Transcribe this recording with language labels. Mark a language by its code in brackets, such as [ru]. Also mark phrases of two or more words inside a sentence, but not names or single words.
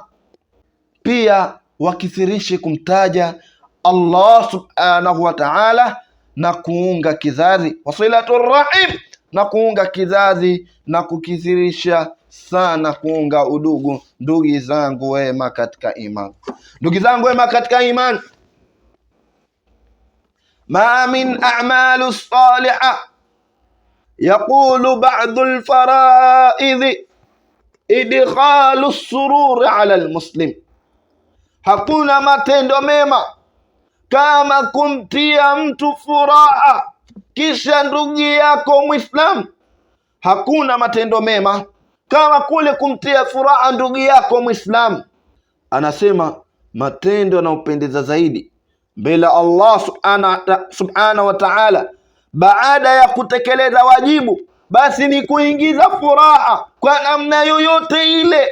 [sw] Pia wakithirishe kumtaja Allah [ar] سبحانه وتعالى [sw] na kuunga kizazi, [ar] وصلة الرحم, [sw] na kuunga kizazi na kukithirisha sana kuunga udugu. Ndugu zangu wema katika iman, ndugu zangu wema katika iman, [ar] ما من أعمال الصالحة يقول بعض الفرائض إدخال السرور على المسلم. [sw] Hakuna matendo mema kama kumtia mtu furaha kisha ndugu yako Muislam. Hakuna matendo mema kama kule kumtia furaha ndugu yako Muislam. Anasema matendo yanayopendeza zaidi mbele Allah [ar] سبحانه وتعالى [sw] baada ya kutekeleza wajibu, basi ni kuingiza furaha kwa namna yoyote ile.